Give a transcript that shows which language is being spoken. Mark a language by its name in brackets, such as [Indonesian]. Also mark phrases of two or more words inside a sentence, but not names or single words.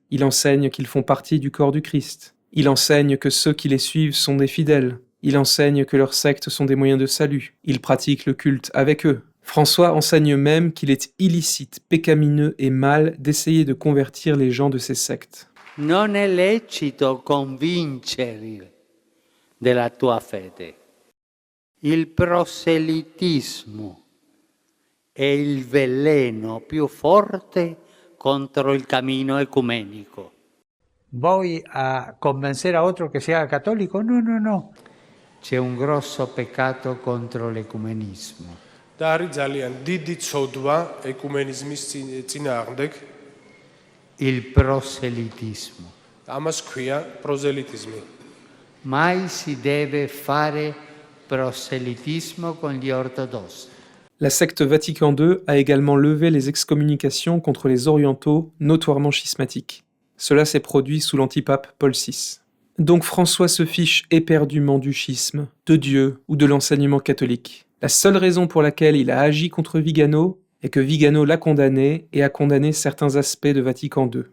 [French] Il enseigne qu'ils font partie du corps du Christ. Il enseigne que ceux qui les suivent sont des fidèles. Il enseigne que leurs sectes sont des moyens de salut. Il pratique le culte avec eux. François enseigne même qu'il est illicite, pécamineux et mal d'essayer de convertir les gens de ces sectes. [Italian] Non è lecito convincere della tua fede. Il proselitismo è il veleno più forte contro il cammino ecumenico. [Spanish] ¿Voy a convencer a otro que se haga católico? No, no, no. [Italian] C'è un grosso peccato contro l'ecumenismo. [Georgian] და არის ძალიან დიდი ცოდვა ეკუმენიზმის წინააღმდეგ. [Italian] Il proselitismo. [Georgian] ამას ქვია პროზელიტიზმი. [Italian] Mai si deve fare proselitismo con gli ortodossi. [French] La secte Vatican II a également levé les excommunications contre les orientaux notoirement schismatiques. Cela s'est produit sous l'antipape Paul VI. Donc François se fiche éperdument du schisme, de Dieu ou de l'enseignement catholique. La seule raison pour laquelle il a agi contre Vigano est que Vigano l'a condamné et a condamné certains aspects de Vatican II.